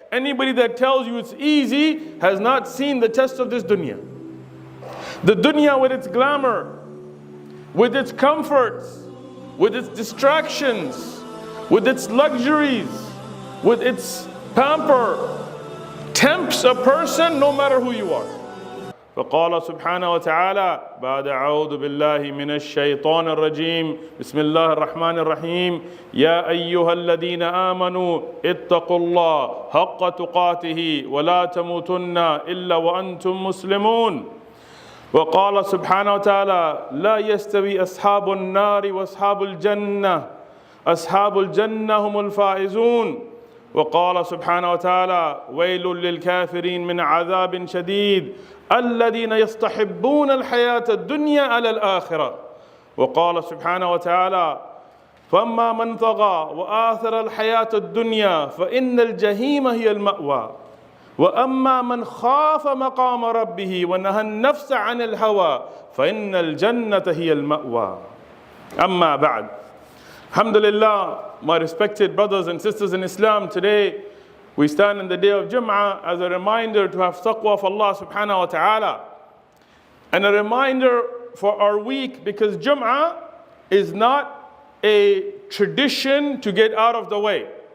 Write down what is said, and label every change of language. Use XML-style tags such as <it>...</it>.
<en>Anybody that tells you it's easy has not seen the test of this dunya. The dunya with its glamour, with its comforts, with its distractions, with its luxuries, with its pamper, tempts a person no matter who you are.</en> <ar>فقال سبحانه وتعالى بعد أعوذ بالله من الشيطان الرجيم بسم الله الرحمن الرحيم يا أيها الذين آمنوا اتقوا الله حق تقاته ولا تموتن إلا وأنتم مسلمون. وقال سبحانه وتعالى لا يستوي أصحاب النار وأصحاب الجنة أصحاب الجنة هم الفائزون. وقال سبحانه وتعالى ويل للكافرين من عذاب شديد الذين يستحبون الحياة الدنيا على الآخرة. وقال سبحانه وتعالى فأما من طغى وآثر الحياة الدنيا فإن الجحيم هي المأوى وأما من خاف مقام ربه ونهى النفس عن الهوى فإن الجنة هي المأوى. أما بعد.</ar> <en>Alhamdulillah, my respected brothers and sisters in Islam, today we stand in the day of Jumu'ah as a reminder to have taqwa of Allah subhanahu wa ta'ala. And a reminder for our week, because Jumu'ah is not a tradition to get out of the way.</en>